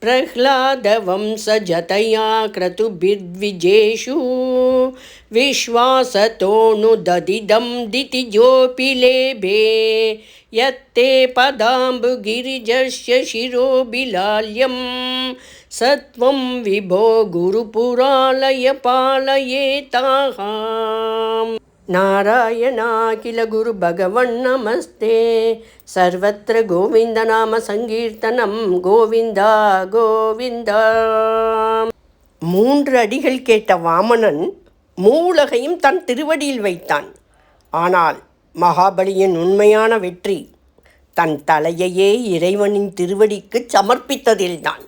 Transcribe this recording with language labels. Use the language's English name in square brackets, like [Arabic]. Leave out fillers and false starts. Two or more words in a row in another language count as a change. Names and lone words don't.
[Sanskrit] प्रह्लादवंशजतया क्रतुभिर्द्विजेषु विश्वासतोऽनुददिदं दितिजोऽपि लेभे यत्ते पदाम्बुगिरिजस्य शिरोबिलाल्यं सत्वं विभो गुरुपुरालय पालयेताः नारायणाखिल गुरुभगवन्नमस्ते सर्वत्र गोविन्दनाम सङ्कीर्तनं கோவிந்தா கோவிந்தா. [Tamil] 3 அடிகள் கேட்ட வாமனன் மூவுலகையும் தன் திருவடியில் வைத்தான். ஆனால் மகாபலியின் உண்மையான வெற்றி தன் தலையையே இறைவனின் திருவடிக்கு சமர்ப்பித்ததில்தான்.